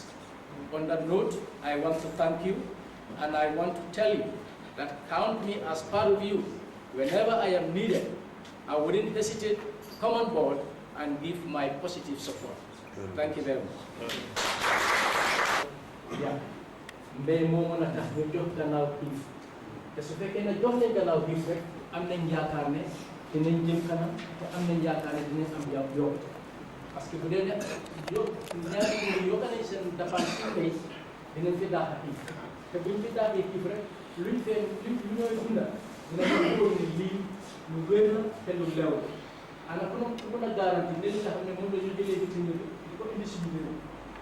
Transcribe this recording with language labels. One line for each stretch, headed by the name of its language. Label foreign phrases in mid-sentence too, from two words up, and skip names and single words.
English: On that note, I want to thank you, and I want to tell you that count me as part of you. Whenever I am needed, I wouldn't hesitate to come on board and give my positive support. Thank you very much. Yeah.
Wolof: Mbay mo mën a tax ñu jox gannaaw xiif te su fekkee ne jox nañ gannaaw xiif rek am nañ yaakaar ne dinañ jëm kanam te am nañ yaakaar ne dinañ am yokkute
French: parce que
Wolof: bu dee ne ñaari yokk nañ seen dépense ci mbay dinañ fi daax a xiif te buñ fi daaxee xiif rek luñ ñooy dundal dinañ ko ne lii lu wér la te lu leew ana ku mën a garanti ne li nga xam ne moom la ñu jëlee bitim réew di ko indi suñu réew